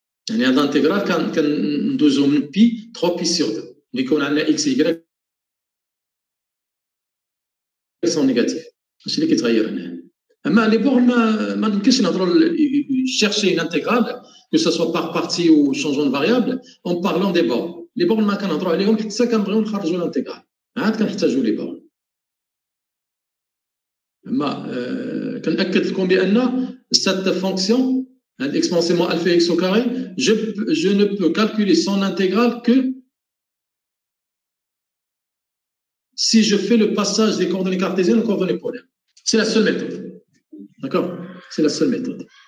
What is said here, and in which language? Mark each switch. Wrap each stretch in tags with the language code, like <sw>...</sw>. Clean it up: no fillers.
<ar>يعني هذا الانتجرال كندوزو من pi 3 pi sur 2. اللي يكون عندنا</ar> <fr>x y sont négatifs.</fr> <ar>ماشي اللي كيتغير هنا. اما لي بورن ما يمكنش نهضروا</ar> <fr>chercher une intégrale que ce soit par partie ou changement de variable en parlant des bornes. Les bornes</fr> <ar>ما كنهضروا عليهم حتى كنبغيو نخرجوا الانتيغرال عاد كنحتاجوا لي بورن. اما كنأكد لكم بان</ar> <fr>cette fonction exponentiellement alpha x au carré je ne peux calculer son intégrale que si je fais le passage des coordonnées cartésiennes aux coordonnées polaires. C'est la seule méthode. D'accord? C'est la seule méthode.</fr>